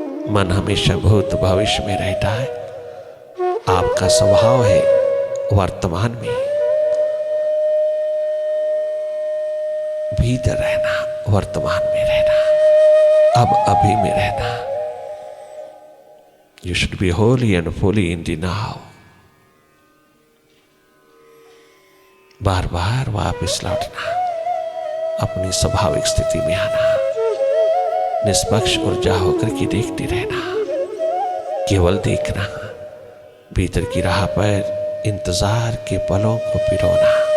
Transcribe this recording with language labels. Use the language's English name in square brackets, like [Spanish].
[Hindi] मन हमेशा भूत भविष्य में रहता है। आपका स्वभाव है वर्तमान में भीतर रहना, वर्तमान में रहना, अब अभी में रहना। [English] You should be wholly and fully in the now. [Hindi] बार बार वापस लौटना, अपनी स्वाभाविक स्थिति में आना, निष्पक्ष ऊर्जा होकर के देखते रहना, केवल देखना, भीतर की राह पर इंतजार के पलों को पिरोना।